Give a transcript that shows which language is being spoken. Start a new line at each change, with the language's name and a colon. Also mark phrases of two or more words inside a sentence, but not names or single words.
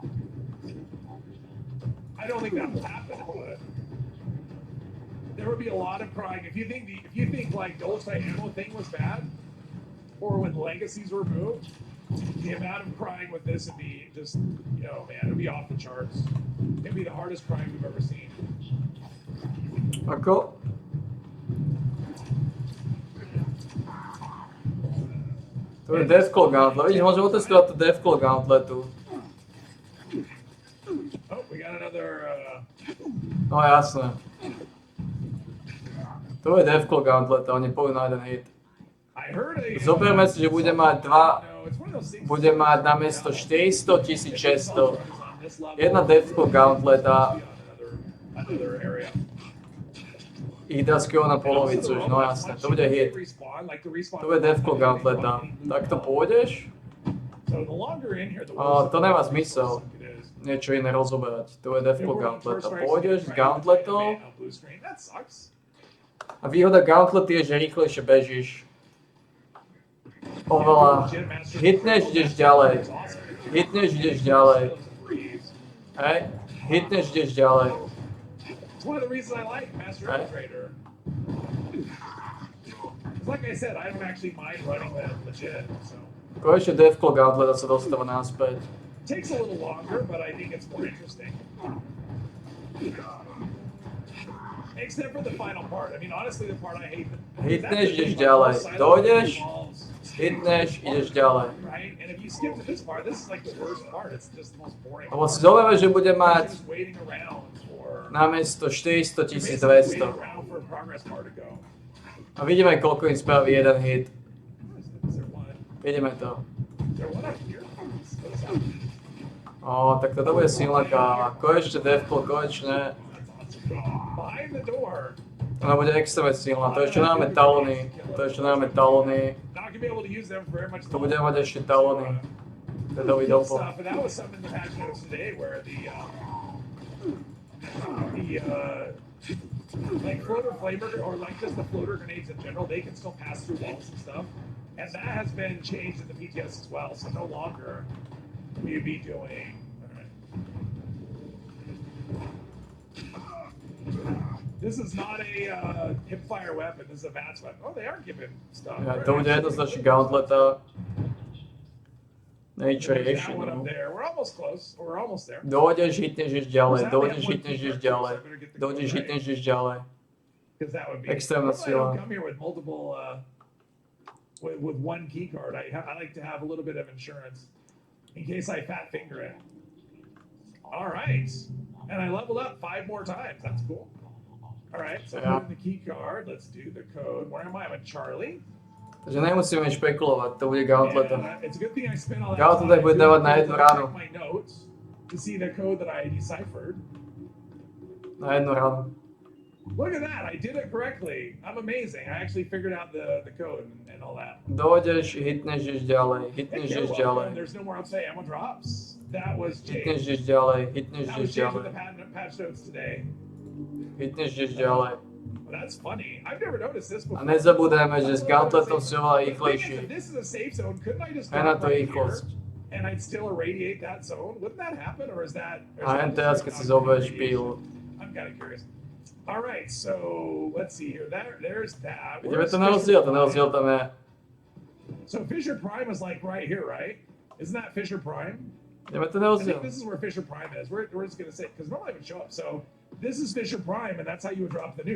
English: I don't think that will happen, but there would be a lot of crying. If you think like the old ammo thing was bad, or when legacies were removed, the amount of crying with this would be just, man, it'd be off the charts. It'd be the hardest crying we've ever seen.
Slovak: Ako? To je Deathclaw Gauntlet. Vidíš, môžem otestovať to Deathclaw Gauntletu.
English: Oh, we got another.
Slovak: No jasné. To je Deathclaw Gauntlet, oni pôjdu na jeden hit. Zoberme si, že bude mať namiesto 400 1600.
English: this level.
Slovak: Jedna devko gauntleta,
English: Another area.
Slovak: ide skoro na polovicu už, no jasne, to bude hit. To bude devko gauntleta. Tak to pôjdeš?
English: So the longer in here, the
Slovak: A
English: worse
Slovak: to nemá zmysel. Niečo iné rozoberať. To je devko gauntleta. Pôjdeš s gauntletou
English: That sucks.
Slovak: a výhoda gauntlety je, že rýchlejšie bežíš. Oveľa. Hitneš, ideš ďalej. Hitneš, ideš ďalej. Hej. Hitneš, ideš ďalej.
English: It's one of the reasons I like Master Right. Trader. Like I said, I don't actually mind running that legit. So
Slovak: Konečne devko gauntleta sa dostáva naspäť.
English: takes a little longer, but I think it's more interesting. Except for the final part. I mean, honestly, the part I hate.
Slovak: Hitneš, ideš ďalej. Dojdeš, hitneš, ideš ďalej.
English: Right? And if you skip to this part, this is like the worst part. It's just the most boring.
Slovak: Lebo si zoberieme, že bude mať
English: Just waiting around for
Slovak: namiesto 400
English: basically
Slovak: 200.
English: waiting around for a progress bar to go.
Slovak: A vidíme, koľko im spraví jeden hit.
English: Is there one?
Slovak: Vidíme to.
English: Is there one up here? What is that?
Slovak: Tak toto bude silná káva. Konečne devko, konečne.
English: Behind the door.
Slovak: Ona bude extrémne silná. To ešte nemáme talony.
English: Not gonna be able to use them for very much
Slovak: To bude mať ešte talony. Dedový dopo.
English: stuff. And that was something in the patch notes today where the like floater flamer or like just the floater grenades in general, they can still pass through walls and stuff. And that has been changed in the PTS as well. So no longer will you be doing. This is not a hipfire weapon. This is a VATS weapon. Oh, they are giving stuff.
Slovak: Ja, to bude jednoznačne gauntleta. Niečo
English: There's that
Slovak: rieši.
English: one up
Slovak: No.
English: there. We're almost close. We're almost there.
Slovak: Dojdeš, hitneš, ideš ďalej. Dojdeš, hitneš, ideš ďalej. Dojdeš, hitneš, ideš ďalej.
English: Because that would be
Slovak: Extrémna
English: Normally I
Slovak: sila.
English: don't come here with multiple with one key card. I like to have a little bit of insurance in case I fat finger it. All right, and I leveled up 5 more times. That's cool. All right, so Yeah. put in the key card. Let's do the code. Where am I? I'm at Charlie.
Slovak: Takže nemusíme špekulovať, to bude gauntleta.
English: And, it's a good thing I spent all that
Slovak: Gauntlet bude dávať na jednu ránu.
English: check my notes to see the code that I deciphered.
Slovak: Na jednu ránu.
English: Look at that! I did it correctly. I'm amazing. I actually figured out the code and all that.
Slovak: Dojdeš, hitneš, ideš ďalej.
English: Hey,
Slovak: Hitneš,
English: you're
Slovak: ideš
English: welcome.
Slovak: ďalej.
English: There's no more outside ammo drops. That was
Slovak: Hitneš,
English: changed.
Slovak: ideš ďalej. Hitneš,
English: That
Slovak: ideš
English: was changed with
Slovak: ďalej.
English: the patch notes today.
Slovak: Hitneš, ideš ďalej.
English: Well, that's funny. I've never noticed this
Slovak: A
English: before.
Slovak: nezabúdajme, že s gauntletom si oveľa
English: The thing is,
Slovak: rýchlejší.
English: if this is a safe zone, couldn't I just
Slovak: Aj na
English: drop
Slovak: to
English: right here
Slovak: rýchlosť.
English: and I'd still irradiate that zone? Wouldn't that happen, or is that? or is
Slovak: A
English: that
Slovak: len
English: just
Slovak: teraz,
English: like
Slovak: keď si
English: not
Slovak: zoberieš
English: radiation?
Slovak: pílu.
English: I'm kind of curious. All right, so let's see here. There's that.
Slovak: Ideme
English: Where's
Slovak: to na rozdiel,
English: Fisher
Slovak: ten rozdiel
English: Prime?
Slovak: tam je.
English: So Fisher Prime is like right here, right? Isn't that Fisher Prime?
Slovak: Ideme to
English: I
Slovak: na
English: think
Slovak: rozdiel.
English: this is where Fisher Prime is. We're just gonna say because normally it would show up. So this is Fisher Prime, and that's how you would drop the nuke.